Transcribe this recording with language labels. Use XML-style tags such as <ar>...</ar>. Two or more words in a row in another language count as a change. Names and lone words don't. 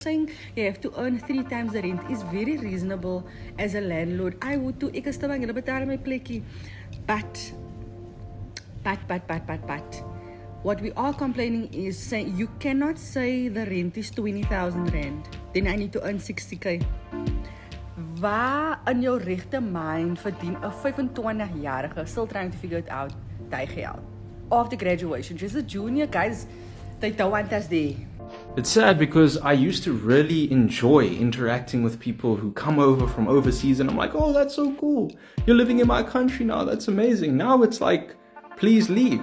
<en>saying you have to earn 3 times the rent is very reasonable as a landlord. I would too.</en> <af>Ek is te bang, hulle betaal my plekkie.</af> <en>But what we are complaining is saying you cannot say the rent is 20,000 rand. Then I need to earn 60k.</en> <af>Waar in jou regte</af> <en>mind</en> <af>verdien 'n 25-jarige</af> <en>still trying to figure it out</en> <af>daai geld</af> <en>after graduation? Just a junior, guys, they don't want us there. It's sad because I used to really enjoy interacting with people who come over from overseas, and I'm like, oh, that's so cool. You're living in my country now. That's amazing. Now it's like, please leave.</en>